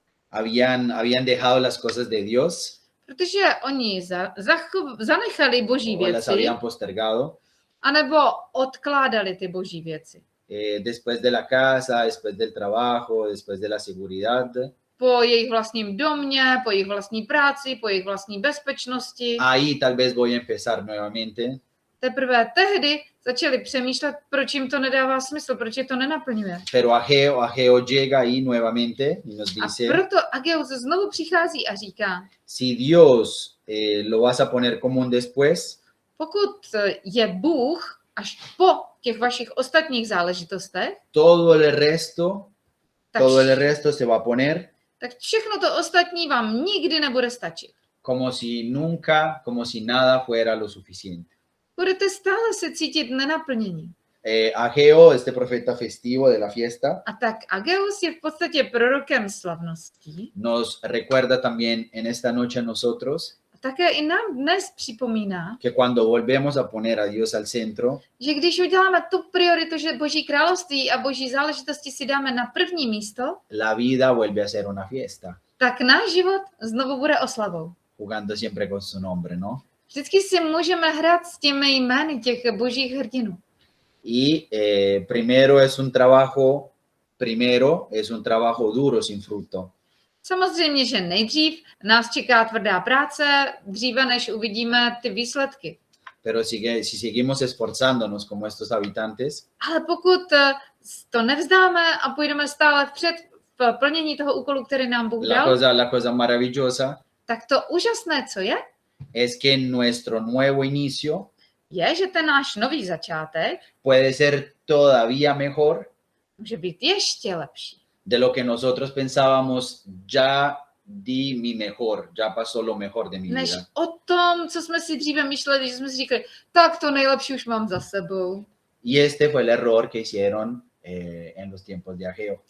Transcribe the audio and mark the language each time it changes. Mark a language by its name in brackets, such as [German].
[Spanish] Habían dejado las cosas de Dios [Czech] Protože oni zanechali boží [Spanish] o las [Czech] věci, [Spanish] habían postergado. [Czech] anebo odkládali ty boží věci. [Spanish] Después de la casa, después del trabajo, después de la seguridad. [Czech] Po jejich vlastním domě, po jejich vlastní práci, po jejich vlastní bezpečnosti. [Spanish] Ahí tal vez voy a empezar nuevamente. [Czech] Teprve tehdy začali přemýšlet, proč jim to nedává smysl, proč je to nenaplňuje. [Spanish] Pero Ageo llega ahí nuevamente y nos [Czech] A [Spanish] dice, [Czech] proto Ageus znovu přichází a říká, [Spanish] si Dios lo vas a poner como un después, [Czech] pokud je Bůh až po těch vašich ostatních záležitostech, [Spanish] todo el resto, [Czech] tak, [Spanish] todo el resto se va a poner [Czech] tak všechno to ostatní vám nikdy nebude stačit. [Spanish] como si nunca, como si nada fuera lo suficiente. [Czech] Budete stále se cítit nenaplnění. [Spanish] Ageo, este profeta festivo de la fiesta, [Czech] A tak Ageus je v podstatě prorokem slavností. [Spanish] nos recuerda también en esta noche a nosotros [Czech] A také i nám dnes připomíná, [Spanish] que cuando volvemos a poner a Dios al centro, [Czech] že když uděláme tu prioritu, že Boží království a Boží záležitosti si dáme na první místo, [Spanish] la vida vuelve a ser una fiesta, [Czech] tak náš život znovu bude oslavou. [Spanish] jugando siempre con su nombre, ¿no? [Czech] Vždycky si můžeme hrát s těmi jmény těch božích hrdinů. [Spanish] Y primero es un trabajo duro sin fruto. [Czech] Samozřejmě, že nejdřív nás čeká tvrdá práce, dříve než uvidíme ty výsledky. [Spanish] Pero si seguimos esforzándonos como estos habitantes, [Czech] Ale pokud to nevzdáme a půjdeme stále vpřed v plnění toho úkolu, který nám Bůh dal, [Spanish] la cosa maravillosa [Czech] tak to úžasné, co [Spanish] es que nuestro nuevo inicio [Czech] je, že ten náš nový začátek [Spanish] puede ser todavía mejor [Czech] může být ještě lepší. [Spanish] de lo que nosotros pensábamos, ya di mi mejor, ya pasó lo mejor de mi [Czech] Než [Spanish] vida. [Czech] o tom, co jsme si dříve myšleli, že jsme si říkali, tak to nejlepší už mám za sebou. [Spanish] Y este fue el error que hicieron en los tiempos de Ageo.